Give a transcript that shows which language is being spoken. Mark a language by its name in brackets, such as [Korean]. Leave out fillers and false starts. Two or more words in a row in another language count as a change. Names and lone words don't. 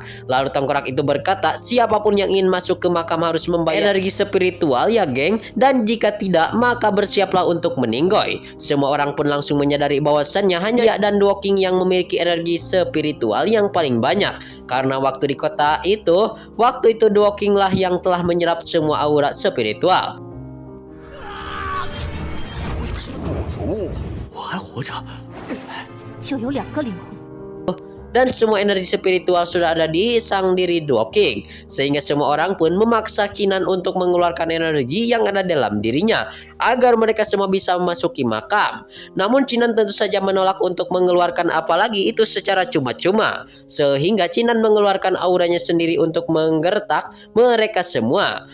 [Indonesian] Lalu tengkorak itu berkata, siapapun yang ingin masuk ke makam harus membayar energi spiritual ya geng, dan jika tidak maka bersiaplah untuk meninggoy. Semua orang pun langsung menyadari bahwasannya hanya dia dan Duo King yang memiliki energi spiritual yang paling banyak. Karena waktu di kota itu, waktu itu Duo King lah yang telah menyerap semua aura spiritual. [Chinese] 不足，我还活着？就有2个灵魂。 [Indonesian] Dan semua energi spiritual sudah ada di sang diri Duo King, sehingga semua orang pun memaksa Chinan untuk mengeluarkan energi yang ada dalam dirinya agar mereka semua bisa memasuki makam. Namun Chinan tentu saja menolak untuk mengeluarkan, apalagi itu secara cuma-cuma, sehingga Chinan mengeluarkan auranya sendiri untuk menggertak mereka semua.